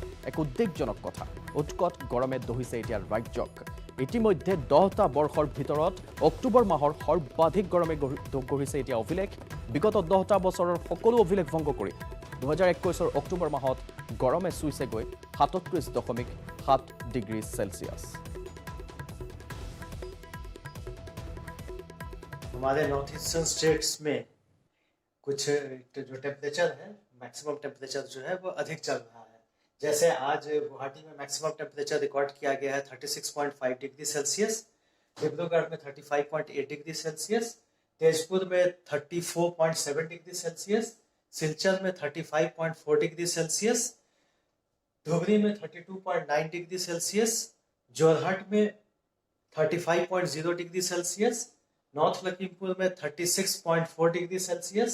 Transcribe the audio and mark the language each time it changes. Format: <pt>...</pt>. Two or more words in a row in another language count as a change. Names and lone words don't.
<as>এক উদ্বেগজনক কথা, উৎকট গৰমে দহিছে এতিয়া ৰাজ্যক। ইতিমধ্যে 10টা বৰ্ষৰ ভিতৰত অক্টোবৰ মাহৰ সৰ্বাধিক গৰমে গঢ়িছে এতিয়া অভিলেখ। বিগত 10টা বছৰৰ সকলো অভিলেখ ভংগ কৰি 2021 অক্টোবৰ মাহত গৰমে চুইছেগৈ 37.7</as> <en>degree Celsius.</en> <hi>हमारे</hi> <en>North Eastern States</en> <hi>में कुछ जो टेम्परेचर है,</hi> <en>maximum temperature</en> <hi>जो है वो अधिक चल रहा है। जैसे आज गुवाहाटी में</hi> <en>maximum temperature</en> <hi>रिकॉर्ड किया गया है 36.5</hi> <en>degree Celsius,</en> <hi>डिब्रूगढ़ में 35.8</hi> <en>degree Celsius,</en> <hi>तेजपुर में 34.7</hi> <en>degree Celsius,</en> <hi>सिलचर में 35.4</hi> <en>degree Celsius,</en> <hi>धुबरी में 32.9</hi> <en>degree Celsius,</en> <hi>जोरहट में 35.0</hi> <en>degree Celsius,</en> <hi>नॉर्थ लखीमपुर में 36.4</hi> <en>degree Celsius.</en>